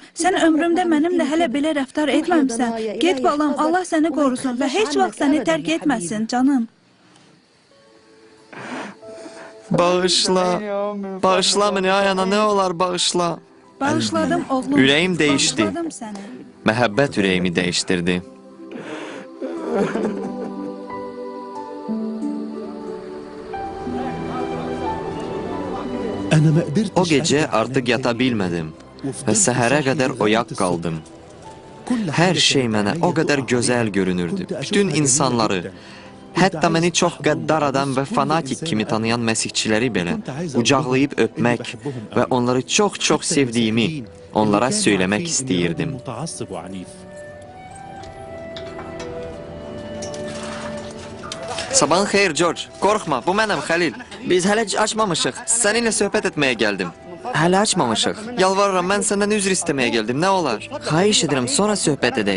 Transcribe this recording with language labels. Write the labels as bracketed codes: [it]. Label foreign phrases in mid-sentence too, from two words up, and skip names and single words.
[az] Sən ömrümdə mənimlə hələ belə rəftar etməmsən. Get balam, Allah səni qorusun və heç vaxt səni tərk etməsin canım. Bağışla. Bağışla məni ay ana, nə olar bağışla. Bağışladım oğlum. Ürəyim dəyişdi. Bağışladım səni. Məhəbbət ürəyimi dəyişdirdi. [ar] أنا ما قدرتش [az] O gecə [ar] أرجع [az] artıq [ar] أنام [az] yata [ar] تاني. [az] bilmədim və [ar] وفضلت [az] səhərə [ar] صاحي [az] qədər [ar] لغاية [az] oyaq [ar] الصبح. [az] qaldım. [ar] كل [az] Hər [ar] حاجة [az] şey [ar] كانت [az] mənə [ar] عليا [az] o qədər [ar] تقع [az] gözəl [ar] عليا. [az] görünürdü. [ar] كنت [az] Bütün [ar] أشوفها [az] insanları, [ar] جميلة جدا. [az] hətta məni çox qəddar adam və fanatik kimi tanıyan məsihçiləri belə qucaqlayıb öpmək və onları çox-çox sevdiyimi onlara söyləmək istəyirdim. [ar] متعصب وعنيف. [az] Sabahın xeyir, George. Qorxma, bu mənəm Xəlil. Biz hələ açmamışıq. Səninlə söhbət etməyə gəldim. Hələ açmamışıq. Yalvarıram, mən səndən üzr istəməyə gəldim. Nə olar? Xahiş edirəm, sonra söhbət edək.